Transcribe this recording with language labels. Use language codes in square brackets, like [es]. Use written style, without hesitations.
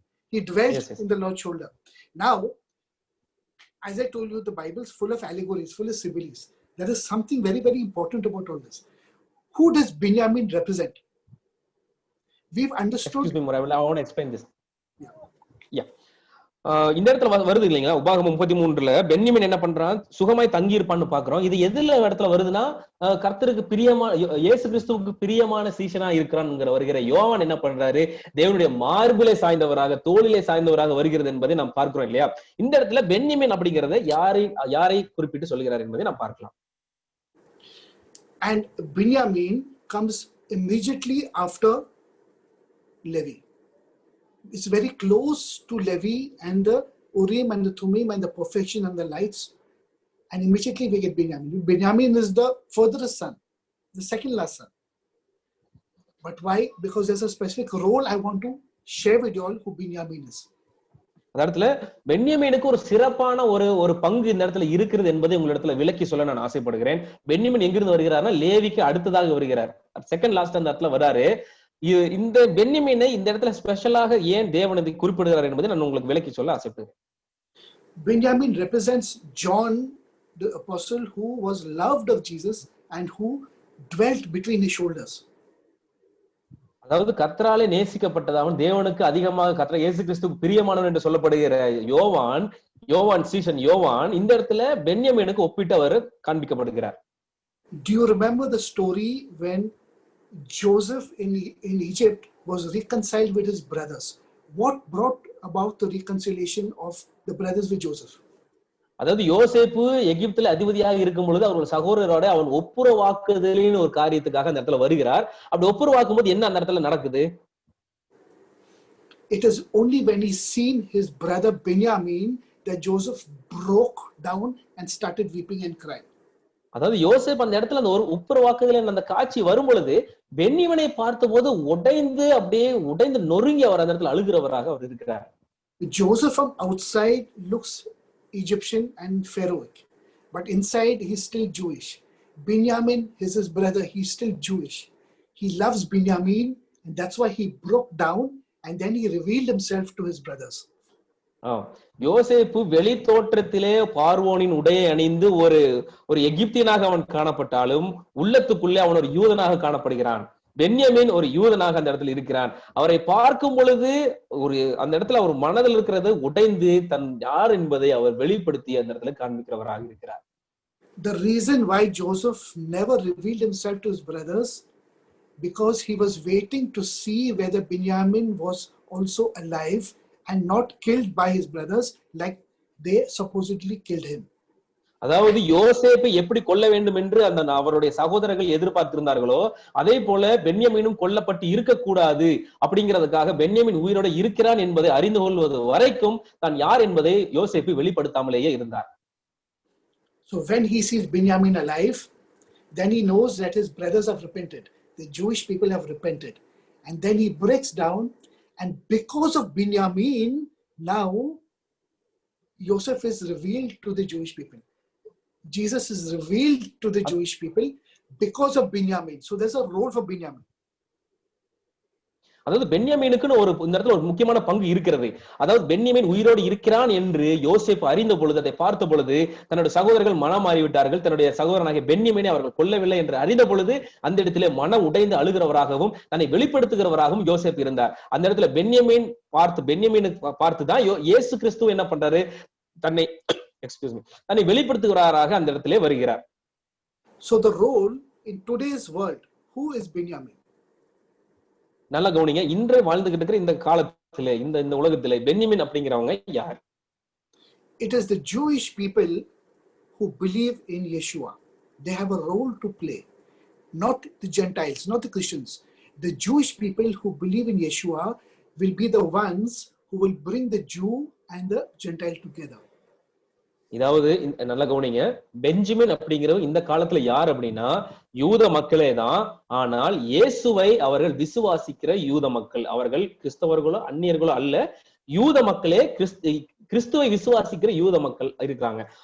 [en] He dwelt in the Lord's shoulder. Now, as I told you, the Bible is full of allegories, full of similes. There is something very, very important about all this. Who does Binyamin represent? We've understood. Excuse me, I want to explain this. Yeah. [ta] இந்த இடத்துல வருது இல்லைங்களா, உபாகமம் 33ல பென்யமீன் என்ன பண்றான், சுகமாய் தங்கி இருப்பான்னு பாக்குறோம். இது எதுல இடத்துல வருதுன்னா, கர்த்தருக்கு பிரியமான இயேசு கிறிஸ்துவுக்கு பிரியமான சீஷனா இருக்கிறான்ங்கிற வருகிற யோவான் என்ன பண்றாரு, தேவனுடைய மார்பிலே சாய்ந்தவராக, தோளிலே சாய்ந்தவராக வருகிறது என்பதை நாம் பார்க்கிறோம் இல்லையா. இந்த இடத்துல பென்யமீன் அப்படிங்கறத யாரை குறிப்பிட்டு சொல்கிறார் என்பதை நாம் பார்க்கலாம். [en] And Binyamin comes immediately after Levi. It's very close to Levi and the Urim and the Thummim and the perfection and the lights, and immediately we get Binyamin. Binyamin is the furthest son, the second last son. But why? Because there's a specific role I want to share with you all who Binyamin is. [ta] அந்த இடத்துல பென்யமீனுக்கு ஒரு சிறப்பான ஒரு பங்கு இந்த இடத்துல இருக்கிறது என்பதை உங்களிடத்துல விளக்கி சொல்ல நான் ஆசைப்படுகிறேன். பென்யமீன் எங்கிருந்து வருகிறார்னா, லேவிக்கு அடுத்ததாக வருகிறார், [en] second last [ta] அந்த இடத்துல வராரு. இந்த பென்யமீனை இந்த இடத்துல ஸ்பெஷலாக ஏன் தேவன் இதை குறிப்பிடுகிறார் என்பதை நான் உங்களுக்கு விளக்கி சொல்ல ஆசைப்படுகிறேன். [en] Benjamin represents John the apostle who was loved of Jesus and who dwelt between his shoulders. [ta] அதாவது கர்த்தராலே நேசிக்கப்பட்டதாகவும் தேவனுக்கு அதிகமாக இயேசு கிறிஸ்துவுக்கு பிரியமானவன் என்று சொல்லப்படுகிற யோவான் சீஷன் யோவான் இந்த இடத்துல பென்யமீனுக்கு ஒப்பிட்டு அவர் காண்பிக்கப்படுகிறார். [en] Do you remember the story when Joseph in Egypt was reconciled with his brothers? What brought about the reconciliation of the brothers with Joseph? [ta] அதாவது யோசேப்பு எகிப்துல அதிபதியாக இருக்கும் பொழுது அவர்கள் சகோதரரோட அவன் ஒப்புரவாக்குதலின் ஒரு காரியத்துக்காக அந்த இடத்துல வருகிறார். அப்படி ஒப்புரவாக்கும் போது என்ன அந்த இடத்துல நடக்குது? [en] It is only when he seen his brother Benjamin that Joseph broke down and started weeping and crying. [ta] அதாவது யோசேப் அந்த இடத்துல அந்த ஒரு ஒப்புரவாக்குதலின் அந்த காட்சி வரும் பொழுது பென்யமீனை பார்த்தபோது உடைந்து நொறுங்கி அவர் அந்த இடத்துல அழுகிறவராக அவர் இருக்கிறார். [en] Joseph from outside looks Egyptian and Pharaohic, but inside he's still Jewish. Benjamin is his brother, he's still Jewish. He loves Benjamin, and that's why he broke down and then he revealed himself to his brothers. [ta] யோசேப்பு வெளி தோற்றத்திலே பார்வோனின் உடையை அணிந்து ஒரு எகிப்தியனாக அவன் காணப்பட்டாலும் உள்ளத்துக்குள்ளே அவன் ஒரு யூதனாக காணப்படுகிறான். பென்யமீன் ஒரு யூதனாக அந்த இடத்துல இருக்கிறான். அவரை பார்க்கும் பொழுது அந்த இடத்துல அவர் மனதில் இருக்கிறது உடைந்து தன் யார் என்பதை அவர் வெளிப்படுத்தி அந்த இடத்துல காண்பிக்கிறவராக இருக்கிறார். [en] The reason why Joseph never revealed himself to his brothers, because he was waiting to see whether Benjamin was also alive and not killed by his brothers like they supposedly killed him. [ta] அதாவது யோசேப்பை எப்படி கொல்ல வேண்டும் என்று அவருடைய சகோதரர்கள் எதிர்பார்த்திருந்தார்களோ அதே போல பென்யமீனும் கொல்லப்பட்டு இருக்கக்கூடாது அப்படிங்கிறதுக்காக பென்யமீன் உயிரோடு இருக்கிறான் என்பதை அறிந்து கொள்வது வரைக்கும் தான் யார் என்பதை யோசேப்பு வெளிப்படுத்தாமலேயே இருந்தார். [en] So when he sees Benjamin alive, then he knows that his brothers have repented. The Jewish people have repented. And then he breaks down, and because of Benjamin, now Joseph is revealed to the Jewish people. Jesus is revealed to the Jewish people because of Benjamin. So there's a role for Benjamin. [ta] அதாவது பென்யமீனுக்குன்னு இந்த இடத்துல ஒரு முக்கியமான பங்கு இருக்கிறது. அதாவது பென்யமீன் உயிரோடு இருக்கிறான் என்று யோசேப்பு அறிந்த பொழுது, அதை பார்த்த பொழுது தன்னுடைய சகோதரர்கள் மனம் மாறிவிட்டார்கள். தன்னுடைய சகோதரனாகிய பென்யமீனை அவர்கள் கொல்லவில்லை என்று அறிந்த பொழுது அந்த இடத்திலே மனம் உடைந்து அழுகிறவராகவும் தன்னை வெளிப்படுத்துகிறவராகவும் யோசேப்பு இருந்தார். அந்த இடத்துல பென்யமீனை பார்த்துதான் இயேசு கிறிஸ்து என்ன பண்றாரு, தன்னை வெளிப்படுத்துகிறாராக அந்த இடத்திலே வருகிறார். [en] So the role in today's world, who is Benjamin? [ta] நல்லா கவனிங்க, இன்று வாழ்ந்துகிட்டு இருக்கிற இந்த காலத்திலே இந்த உலகத்திலே பென்யமீன் அப்படிங்கிறவங்க யார்? [en] It is the Jewish people who believe in Yeshua. They have a role to play, not the Gentiles, not the Christians. The Jewish people who believe in Yeshua will be the ones who will bring the Jew and the Gentile together. [ta] இதாவது நல்ல கவனிங்க, Benjamin அப்படிங்கிறவங்க இந்த காலத்துல யார் அப்படின்னா யூத மக்களே தான். ஆனால் இயேசுவை அவர்கள் விசுவாசிக்கிற யூத மக்கள், அவர்கள் கிறிஸ்தவர்களோ அந்நியர்களோ அல்ல, யூத மக்களே கிறிஸ்துவை விசுவாசிக்கிற யூத மக்கள் இருக்கிறாங்க.